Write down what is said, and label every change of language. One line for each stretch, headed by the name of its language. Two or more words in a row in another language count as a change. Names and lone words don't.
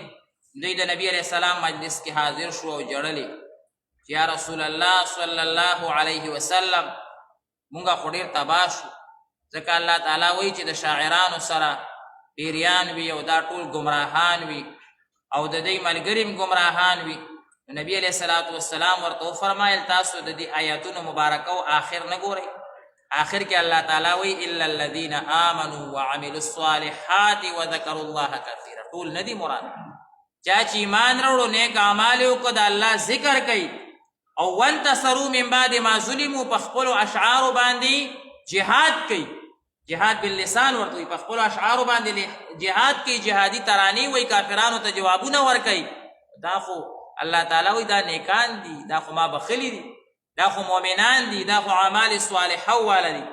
Pashto: دوی د نبی
Arabic: علیه السلام
Pashto: مجلس کې حاضر شو او ژړلې چې
Arabic: یا رسول الله صلی الله علیه وسلم
Pashto: مونږه خو ډېر تباه شو، ځکه الله تعالی وایي چې د شاعرانو سره پیریان وي او دا ټول ګمراهان وي او د دوی ملګري هم ګمراهان وي. نبی
Arabic: علیه الصلاة والسلام
Pashto: ورته وفرمایل تاسو د دې آیاتونو مبارکو آخر نه ګورئ. آخر کې الله تعالی وایي
Arabic: الا الذین آمنوا وعملوا الصالحات وذکروا الله کثیرا.
Pashto: ټول نه دي مراد، چا چې ایمان راوړو نیک اعمال یې وکړو د الله ذکر کوي او
Arabic: وانتصروا من بعد ما ظلموا
Pashto: په خپلو اشعارو باندې جهاد کوي.
Arabic: جهاد باللسان
Pashto: ورته وي، په خپلو اشعارو باندې جهاد کوي، جهادي ترانې وایي، کافرانو ته جوابونه ورکوي. دا خو الله تعالی وایي دا نیکان دي، دا خو ما بخلي دي، دا خو مؤمنان دي، دا خو
Arabic: اعمال صالحه
Pashto: واله دي.